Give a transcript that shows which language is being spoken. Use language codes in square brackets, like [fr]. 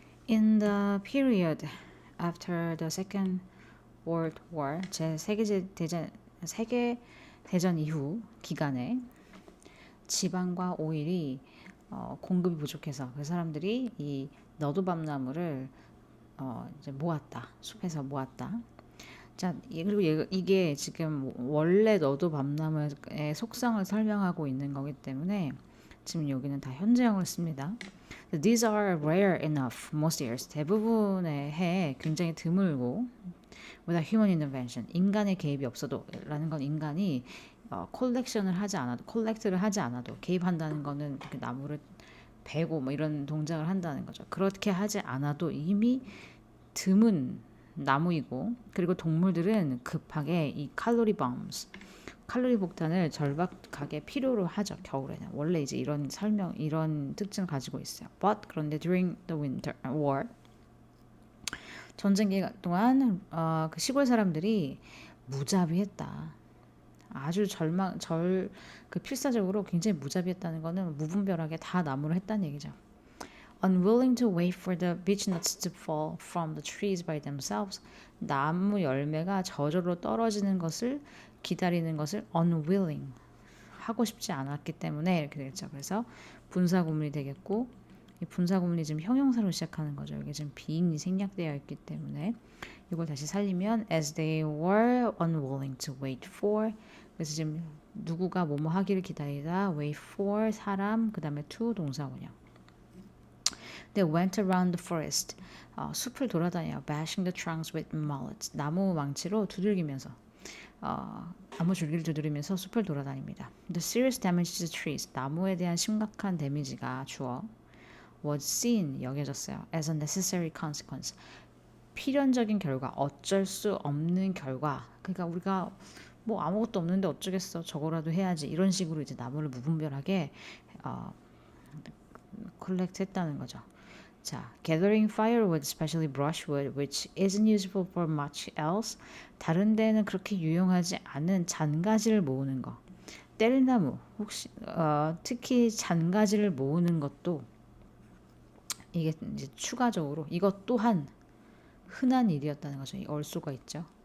[en] In the period after the Second World War, [ko] 세계 대전 이후 기간에 지방과 오일이 공급이 부족해서 그 사람들이 이 너도밤나무를 이제 모았다. 숲에서 모았다. 자, 그리고 이게 지금 원래 너도밤나무의 속성을 설명하고 있는 거기 때문에 지금 여기는 다 현재형을 씁니다. [en] These are rare enough most years. [ko] 대부분의 해에 굉장히 드물고 [en] without human intervention. [ko] 인간의 개입이 없어도 라는 건 인간이 콜렉션을 하지 않아도 콜렉트를 하지 않아도 개입한다는 거는 이렇게 나무를 베고 뭐 이런 동작을 한다는 거죠. 그렇게 하지 않아도 이미 드문 나무이고 그리고 동물들은 급하게 이 칼로리 범스 칼로리 폭탄을 절박하게 필요로 하죠. 겨울에는 원래 이제 이런 이런 특징을 가지고 있어요. But 그런데 [en] during the winter war [ko] 전쟁 기간 동안 그 시골 사람들이 무자비했다. 아주 그 필사적으로 굉장히 무자비했다는 거는 무분별하게 다 나무를 했다는 얘기죠. [en] Unwilling to wait for the beechnuts to fall from the trees by themselves. [ko] 나무 열매가 저절로 떨어지는 것을 기다리는 것을 unwilling 하고 싶지 않았기 때문에 이렇게 되겠죠. 그래서 분사구문이 되겠고 이 분사구문이 지금 형용사로 시작하는 거죠. 여기 지금 being이 생략되어 있기 때문에 이걸 다시 살리면 [en] as they were unwilling to wait for. [ko] 그래서 지금 누구가 뭐뭐 하기를 기다리다 wait for 사람 그 다음에 to 동사원형. [en] They went around the forest. [ko] 숲을 돌아다녀. [en] Bashing the trunks with mallets. [ko] 나무 망치로 두들기면서 나무 줄기를 두드리면서 숲을 돌아다닙니다. [en] The serious damage to the trees. [ko] 나무에 대한 심각한 데미지가 주어 [en] was seen [ko] 여겨졌어요. [en] As a necessary consequence. [ko] 필연적인 결과, 어쩔 수 없는 결과. 그러니까 우리가 뭐 아무것도 없는데 어쩌겠어. 저거라도 해야지. 이런 식으로 이제 나무를 무분별하게 컬렉트 했다는 거죠. [en] 자, gathering firewood, especially brushwood, which isn't useful for much else. [ko] 다른 데는 그렇게 유용하지 않은 잔가지를 모으는 거. 뗄나무, 혹시 특히 잔가지를 모으는 것도 이게 이제 추가적으로 이것 또한 흔한 일이었다는 거죠. 올 수가 있죠.